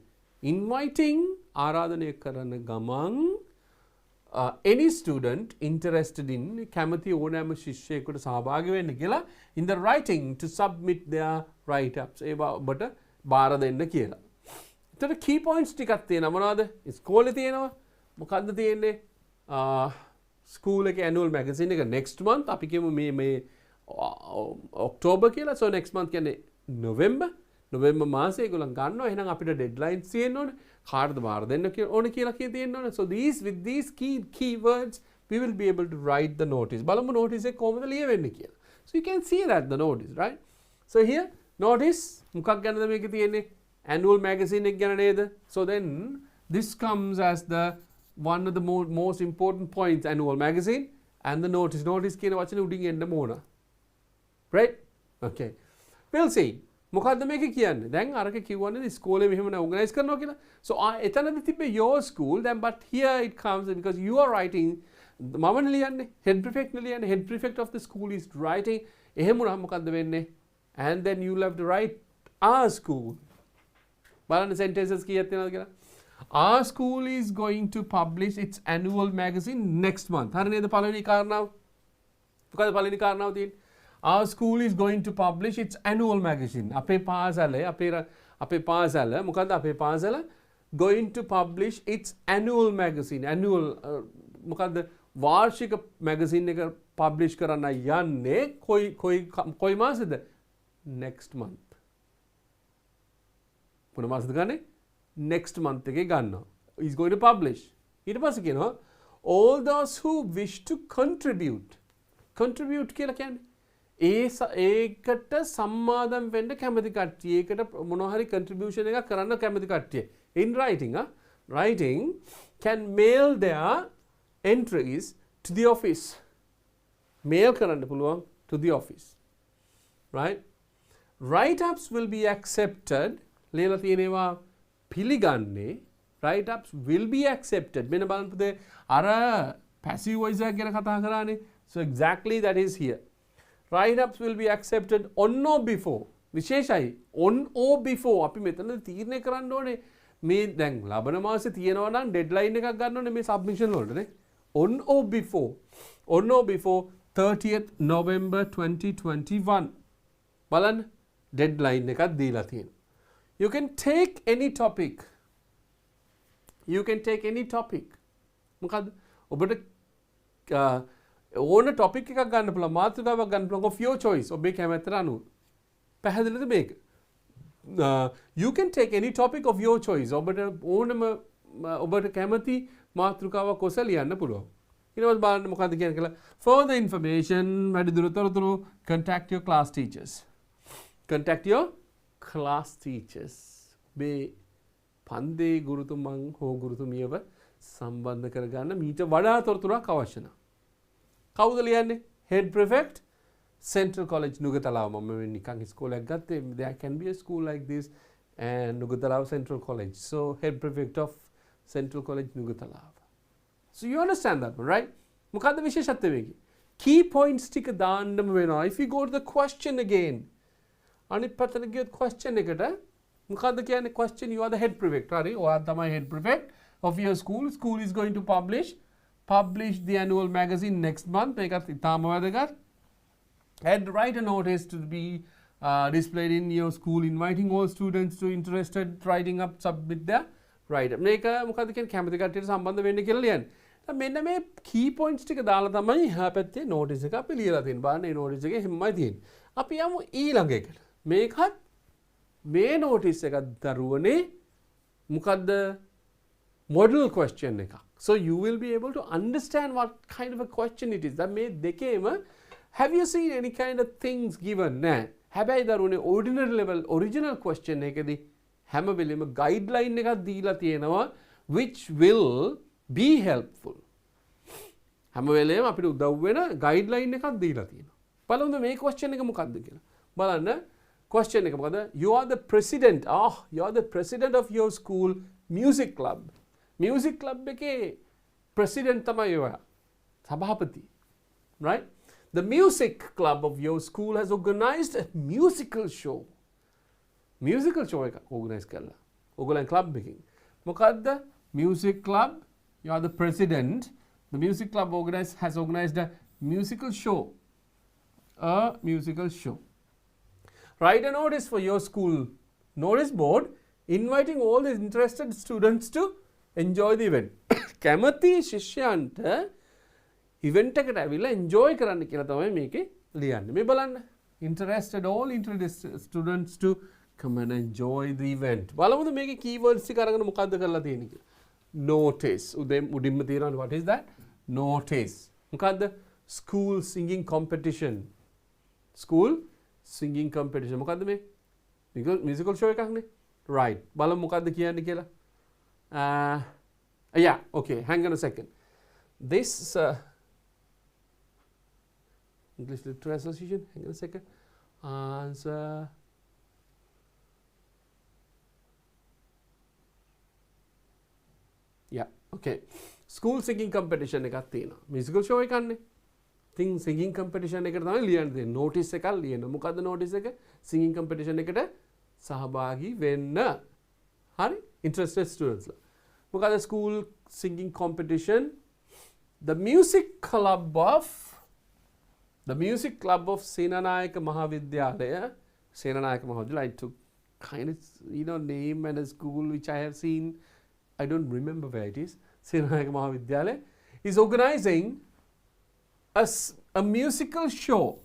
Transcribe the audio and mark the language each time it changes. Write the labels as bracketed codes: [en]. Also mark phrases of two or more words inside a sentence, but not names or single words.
[en] Inviting [si] ආරාධනය කරන ගමන් [en] any student interested in [si] කැමති ඕනෑම ශිෂ්‍යයෙකුට සහභාගී වෙන්න කියලා [en] in the writing to submit their write ups. [si] ඒවා ඔබට බාර දෙන්න කියලා. එතකොට [en] key points [si] ටිකක් තියෙනවා. මොනවද? ස්කෝලේ තියෙනවා. මොකද්ද තියෙන්නේ? ස්කූල් එකේ [en] annual magazine [si] එක [en] next month [si] අපි කියමු මේ ඔක්තෝබර් කියලා. [en] so next month [si] කියන්නේ නොවැම්බර් මාසේ ඒගොල්ලන් ගන්නවා. එහෙනම් අපිට deadlines තියෙන්න ඕනේ. කාටද බාර දෙන්න ඕනේ කියලා තියෙන්න ඕනේ. [en] so with these key words we will be able to write the notice. [si] බලමු notice එක කොහොමද ලියවෙන්නේ කියලා. [en] so you can see that the notice, right? so here notice [si] මොකක් ගැනද මේක තියෙන්නේ? [en] annual magazine [si] එක ගැන නේද? [en] so then this comes as the one of the most important points, annual magazine and the notice. [si] notice කියන වචනේ උඩින් එන්න ඕන. [en] right? okay. we'll see. [si] මොකද්ද මේක කියන්නේ? දැන් අරක කිව්වනේ ඉස්කෝලේ මෙහෙම organize කරනවා කියලා. [en] so [si] එතනදී තිබ්බේ [en] your school then, but here it comes because you are writing [si] මම ලියන්නේ [en] head prefect ලියන්නේ head prefect of the school is writing. [si] එහෙම වුණාම මොකද්ද වෙන්නේ? [en] and then you'll have to write our school. [si] බලන්න sentences කීයක් තියෙනවද කියලා. [en] our school is going to publish its annual magazine next month. [si] හරි නේද පළවෙනි කාරණාව? මොකද පළවෙනි කාරණාව තියෙන්නේ? [en] our school is going to publish its annual magazine. [si] අපේ පාසල මොකද්ද අපේ පාසල [en] going to publish its annual magazine. [si] Annual මොකද්ද වාර්ෂික magazine එක publish කරන්න යන්නේ කොයි මාසෙද? [en] Next month. [si] මොන මාසෙද ගන්නේ? [en] Next month [si] එකේ ගන්නවා. Is going to publish. [en] ඊට පස්සේ කියනවා all those who wish to contribute. [si] Contribute කියලා කියන්නේ ඒකට සම්මාදම් වෙන්න කැමති කට්ටිය. ඒකට මොනවා හරි contribution එකක් කරන්න කැමති කට්ටිය. [en] In writing, writing can mail their entries to the office. [si] Mail කරන්න පුළුවන් [en] to the office. Right? Write-ups will be accepted. [si] ලියලා තියෙනවා පිළිගන්නේ. [en] Write-ups will be accepted. [si] මෙන්න බලන්න පුතේ අර [en] passive voice [si] එක ගැන කතා කරානේ. [en] So exactly that is here. Write-ups will be accepted on or before. විශේෂයි on or before. [si] අපි මෙතන තීරණය කරන්න ඕනේ මේ දැන් ලබන මාසේ තියෙනවා නම් ඩෙඩ්ලයින් එකක් ගන්න ඕනේ මේ සබ්මිෂන් වලට නේ. [en] On or before. On or before 30th November 2021. [si] බලන්න ඩෙඩ්ලයින් එකක් දීලා තියෙනවා. [en] You can take any topic. You can take any topic. [si] මොකද ඔබට ඕන topic එකක් ගන්න පුළුවන් මාතෘකාවක් ගන්න පුළුවන් [en] of your choice. [si] ඔබේ කැමැත්තට අනුව. පැහැදිලිද මේක? [en] You can take any topic of your choice. [si] ඔබට ඕනම ඔබට කැමති මාතෘකාවක් ඔස්සේ ලියන්න පුළුවන්. ඊට පස්සේ බලන්න මොකද්ද කියන්නේ කියලා. [en] Further information [si] වැඩිදුර තොරතුරු [en] contact your class teachers. Contact your class teachers. [si] මේ පන්දේ ගුරුතුමන් හෝ ගුරුතුමියව සම්බන්ධ කරගන්න මීට වඩා තොරතුරක් අවශ්‍ය නැහැ. කවුද ලියන්නේ? [en] Head prefect Central College Nugatalawa. [si] මම නිකන් ඉස්කෝලයක් ගත්තේ. [en] There can be a school like this and Nugatalawa Central College. So head prefect of Central College Nugatalawa. So you understand that one, right? [si] මොකද්ද විශේෂත්වය මේකේ? [en] Key points [si] ටික දාන්නම වෙනවා. [en] If you go to the question again. [si] අනිත් පැත්තට ගියොත් question එකට මොකද්ද කියන්නේ? [en] Question, you are the head prefect. [si] හරි. ඔයා තමයි [en] head prefect of your school. School is going to publish the annual magazine next month. [si] මේකත් ඉතාම වැදගත්. [en] And write a notice to be displayed in your school inviting all students to interested writing up submit their write-up. [si] මේක මොකද්ද කියන්නේ? කැමති කට්ටියට සම්බන්ධ වෙන්න කියලා ලියන්නේ. මෙන්න මේ [en] key points [si] ටික දාලා තමයි එහා පැත්තේ notice එක අපි ලියලා තියෙන්නේ. බලන්න මේ notice එකේ හැමයි තියෙන්නේ. අපි යමු ඊළඟ එකට. මේකත් මේ notice එක දරුවනේ මොකද්ද? [en] Model question එකක්. So you will be able to understand what kind of a question it is. That [si] මේ දෙකේම [en] have you seen any kind of things given? [si] නෑ. හැබැයි දරුවනේ [en] ordinary level original question [si] එකේදී හැම වෙලෙම [en] guideline [si] එකක් දීලා තියෙනවා [en] which will be helpful. [si] හැම වෙලෙම අපිට උදව් වෙන guideline එකක් දීලා තියෙනවා. බලමු මේ question එක මොකක්ද කියලා. බලන්න question එක මොකද? [en] You are the president. You are the president of your school music club. Music club [si] එකේ president තමයි ඔයා. සභාපති. [en] Right? The music club of your school has organized a musical show. Musical show [si] එකක් organize කරලා. ඔයගොල්ලන් club එකකින්. මොකද්ද? [en] Music club. You are the president. The music club has organized a musical show. A musical show. Write a notice for your school notice board inviting all the interested students to enjoy the event. [si] කැමති ශිෂ්‍යයන්ට event එකට ඇවිල්ලා enjoy කරන්න කියලා තමයි මේකේ ලියන්නේ. මේ බලන්න. [en] all interested students to come and enjoy the event. [si] බලමුද මේකේ keywords ටික අරගෙන මොකද්ද කරලා තියෙන්නේ කියලා. Notice. උඩින්ම තියෙනවා [en] what is that? Notice. මොකද්ද? School singing competition. School singing competition. [si] මොකද්ද මේ? [en] musical show [si] එකක් නේ. Right. බලමු මොකද්ද කියන්නේ කියලා. [en] Yeah, okay, hang on a second. This English Literature Association, hang on a second. Answer. Yeah, okay. School singing competition [si] එකක් තියෙනවා. [en] Musical show [si] එකක් නේ. [en] Thing singing competition [si] එකට තමයි ලියන්න දෙන්නේ. Notice එකක් ලියන්න. මොකද්ද notice එක? [en] Singing competition [si] එකට සහභාගී වෙන්න. හරි? [en] Interested students ලා. මොකද school singing competition, the music club of Senanayaka Mahavidyalaya, I took kind of name and a school which I have seen I don't remember where it is, Senanayaka Mahavidyalaya, is organizing a musical show.